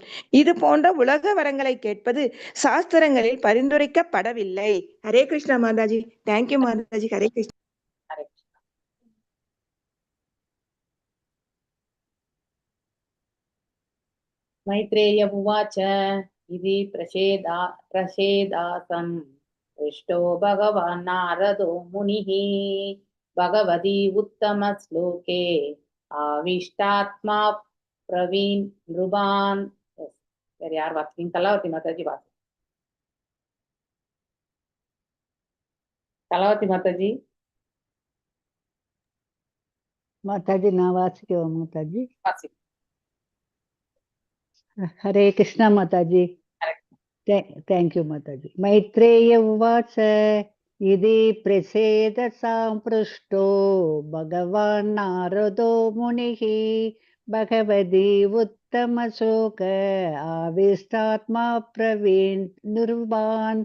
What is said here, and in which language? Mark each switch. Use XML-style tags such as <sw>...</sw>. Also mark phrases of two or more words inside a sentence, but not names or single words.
<ta>இது போன்ற உலக வரங்களை கேட்பது சாஸ்திரங்களில் பரிந்துரைக்கப்படவில்லை. ஹரே கிருஷ்ணா மாதாஜி. தேங்க்யூ மாதாஜி. ஹரே கிருஷ்ணா.</ta> <sa>मैत्रेय उवाच इति प्रचेतसाम् पृष्टो भगवान् नारदो मुनिः भगवती उत्तम श्लोके आविष्टात्मा प्रवीण नृपान्.</sa> <ta>வேற யார் வாசிங்க? கலாவதி மாதாஜி வாசி. கலாவதி மாதாஜி. மாதாஜி நான் வாசிக்கவா மாதாஜி? வாசி. ஹரே கிருஷ்ணா மாதாஜி. Correct.</ta> <en>Thank you மாதாஜி.</en> <sa>मैत्रेय उवाच इति प्रचेतसाम् पृष्टो भगवान् नारदो मुनिः भगवति उत्तमश्लोके आविष्टात्मा प्रवीण नृपान्.</sa>